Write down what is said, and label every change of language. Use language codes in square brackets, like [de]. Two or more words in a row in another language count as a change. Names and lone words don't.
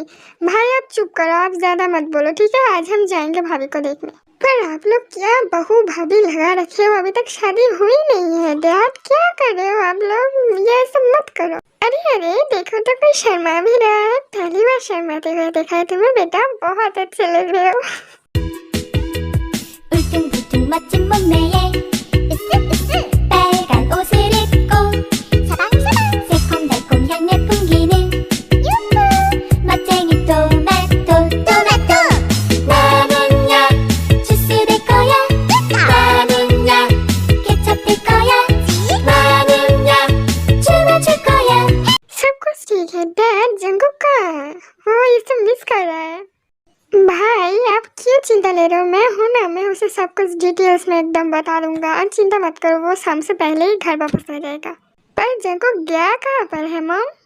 [hi] भाई आप चुप करो, आप ज़्यादा मत बोलो, ठीक है? आज हम जाएंगे भाभी को देखने। पर आप लोग क्या बहू भाभी लगा रखे हो, अभी तक शादी हुई नहीं है। डैड क्या कर रहे हो आप लोग, ये सब मत करो। अरे देखो तो कोई शर्मा भी रहा है, पहली बार शर्माते हुए देखा है तुम्हें बेटा, बहुत अच्छे लग रहे हो। [ko] 울퉁불퉁 멋진 몸매에 으쓱으쓱 빨간 옷을 입고 사방사방 새콤달콤 향내 풍기는 유후 멋쟁이 토마토 나는야 주스 될 거야 나는야 케첩 될 거야 나는야 춤을 거야। [hi] सब कुछ ठीक है डैड, जंगुक का वो ये सब मिस कर रहा है। भाई आप क्यों चिंता ले रहे हो, मैं हूँ ना, मैं उसे सब कुछ डिटेल्स में एकदम बता दूंगा, और चिंता मत करो, वो शाम से पहले ही घर वापस आ जाएगा। पर जंगुक गया कहाँ पर है मॉम?